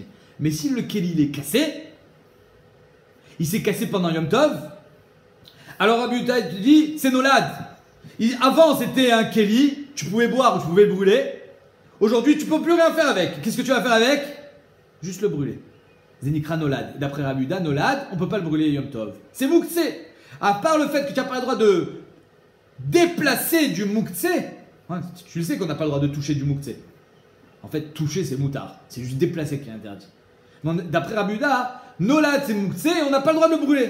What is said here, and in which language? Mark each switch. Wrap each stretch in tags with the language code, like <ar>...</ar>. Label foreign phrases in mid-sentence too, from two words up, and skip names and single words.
<fr>Mais si le kéli il est cassé, il s'est cassé pendant Yom Tov, alors Rabbi Yehuda te dit, c'est nolad. Avant c'était un kéli, tu pouvais boire ou tu pouvais le brûler. Aujourd'hui tu peux plus rien faire avec. Qu'est-ce que tu vas faire avec? Juste le brûler.</fr> <he>זה נקרא נולד.</he> <fr>D'après Rabbi Yehuda, nolad, on ne peut pas le brûler Yom Tov. C'est mouktsé. À part le fait que tu n'as pas le droit de déplacer du mouktsé. Hein, tu le sais qu'on n'a pas le droit de toucher du mouktsé. En fait, toucher c'est moutard. C'est juste déplacer qui est interdit. D'après Rabbi Yehuda, nolad c'est mouktsé et on n'a pas le droit de le brûler.</fr>